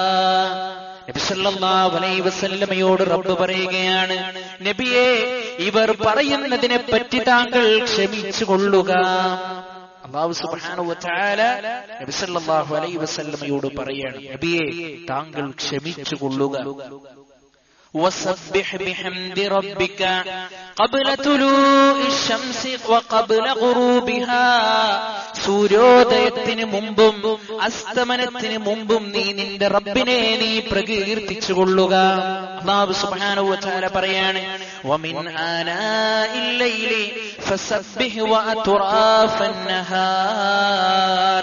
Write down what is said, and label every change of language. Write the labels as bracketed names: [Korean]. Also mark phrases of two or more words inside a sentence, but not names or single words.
[Malayalam] നബി [Arabic] صلى الله عليه وسلم [Malayalam] റബ്ബ് പറയുകയാണ്, നബിയെ, ഇവർ പറയുന്നതിനെ പറ്റി താങ്കൾ ക്ഷമിച്ചു കൊള്ളുക. [Arabic] الله سبحانه وتعالى [Malayalam] നബി [Arabic] صلى الله عليه وسلم [Malayalam] പറയാണ്, നബിയെ, താങ്കൾ ക്ഷമിച്ചു കൊള്ളുക. [Arabic] وسبح بحمد ربك قبل طلوع الشمس وقبل غروبها. [Malayalam] സൂര്യോദയത്തിന് മുമ്പും അസ്തമനത്തിന് മുമ്പും നീ നിന്റെ റബ്ബിനെ നീ പ്രകീർത്തിച്ചു കൊള്ളുക. [Arabic] الله سبحانه وتعالى [Malayalam] പറയാണ്, [Arabic] ومن آناء الليل فسبح وأطراف النهار.